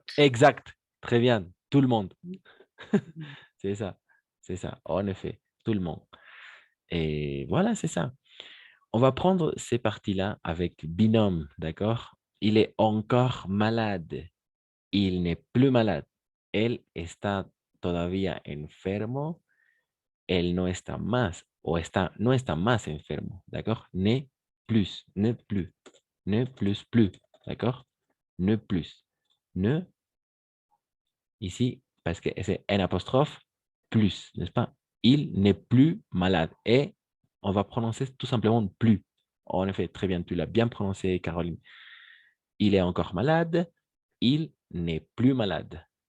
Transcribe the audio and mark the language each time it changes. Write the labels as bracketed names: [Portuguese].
[French] Exact. Très bien. Tout le monde. C'est ça. C'est ça. En effet. Tout le monde. Et voilà, c'est ça. On va prendre ces parties-là avec binôme, d'accord? Il est encore malade. Il n'est plus malade. [Spanish] Elle está todavía enfermo, él no está más, o no está más enfermo, d'accord? [French] Ne plus, ne plus, ne plus, plus, d'accord? Ne plus, ne, ici, parce que c'est un apostrophe, plus, n'est-ce pas? Il n'est plus malade. Et on va prononcer tout simplement plus. En effet, très bien, tu l'as bien prononcé, Caroline. Il est encore malade, il n'est plus malade.